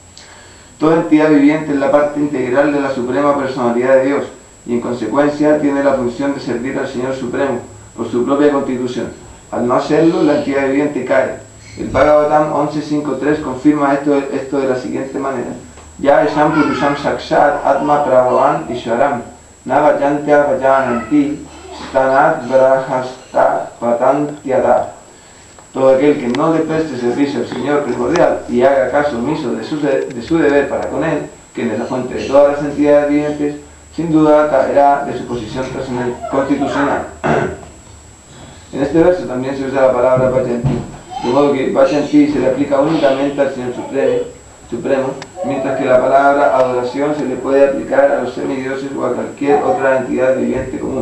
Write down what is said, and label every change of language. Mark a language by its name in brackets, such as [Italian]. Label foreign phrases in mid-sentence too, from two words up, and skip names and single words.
[Spanish] Toda entidad viviente es la parte integral de la suprema personalidad de Dios y en consecuencia tiene la función de servir al Señor Supremo por su propia constitución. Al no hacerlo, la entidad viviente cae. El Bhagavatam 11.5.3 confirma esto de la siguiente manera. [Sanskrit] Ya Esham Purusham Sakshat Atma Prabhavan Ishwaram Navajantya Vajananti Stanat Brahasta Patantyada. [Spanish] Todo aquel que no le preste servicio al Señor primordial y haga caso omiso de su deber para con Él, quien es la fuente de todas las entidades vivientes, sin duda caerá de su posición constitucional. En este verso también se usa la palabra Vajanti, de modo que Vajanti se le aplica únicamente al Señor Supremo, mientras que la palabra adoración se le puede aplicar a los semidioses o a cualquier otra entidad viviente común.